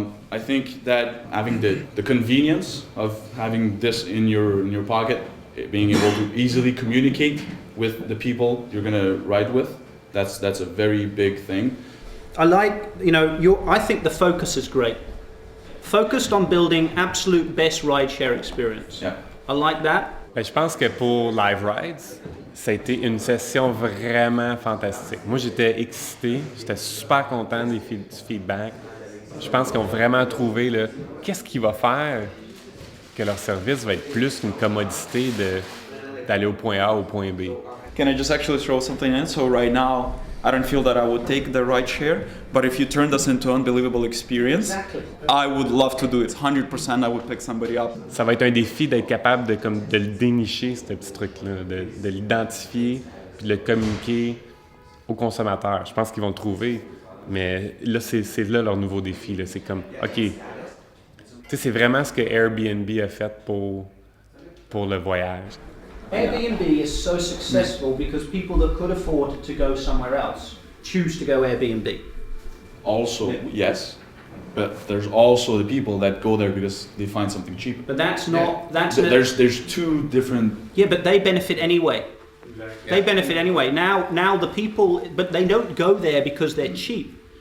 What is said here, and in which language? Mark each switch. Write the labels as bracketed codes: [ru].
[en] I think that having the convenience of having this in your pocket, being able to easily communicate with the people you're going to ride with, that's a very big thing. I like, I think the focus is great. Focused on building absolute best rideshare experience. Yeah. I like that. [fr] Ben, je pense que pour Live Rides, ça a été une session vraiment fantastique. Moi, j'étais excité, j'étais super content du feedback. Je pense qu'ils ont vraiment trouvé qu'est-ce qui va faire que leur service va être plus qu'une commodité d'aller au point A au point B. [en] Can I just actually throw something in? So right now, I don't feel that I would take the ride share, but if you turn this into an unbelievable experience, Exactly. I would love to do it. 100% I would pick somebody up. [fr] Ça va être un défi d'être capable de le dénicher, ce petit truc-là, de l'identifier, puis de le communiquer aux consommateurs. Je pense qu'ils vont le trouver, mais là, c'est là leur nouveau défi. Là. C'est comme, OK, tu sais, c'est vraiment ce que Airbnb a fait pour le voyage. [en] Airbnb is so successful because people that could afford to go somewhere else choose to go Airbnb. Also, yes, but there's also the people that go there because they find something cheaper. But that's not, There's two different. Yeah, but they benefit anyway. They benefit anyway. Now the people, but they don't go there because they're cheap.